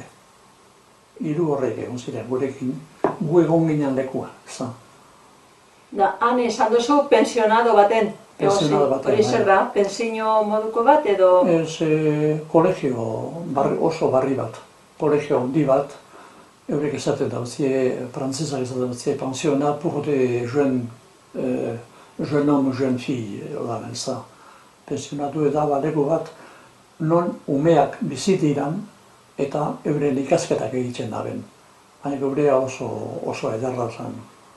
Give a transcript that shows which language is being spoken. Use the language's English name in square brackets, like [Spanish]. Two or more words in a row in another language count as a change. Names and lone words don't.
[Basque] 3 horrek egon ziren gurekin, gu egon ginen lekua. Da, han esan duzu pensionado baten. Hori zer da, pentsio moduko bat edo? Ez, kolegio oso barri bat, kolegio handi bat, eurek esaten dauzie, frantzesak esaten dauzie, [French] pensionnat pour des jeunes hommes, jeunes filles, [Basque] hola benza. Pensionatu eta baleko bat, non umeak bizitiran eta euren ikasketak egiten daben. Baina eurea oso ederra zen.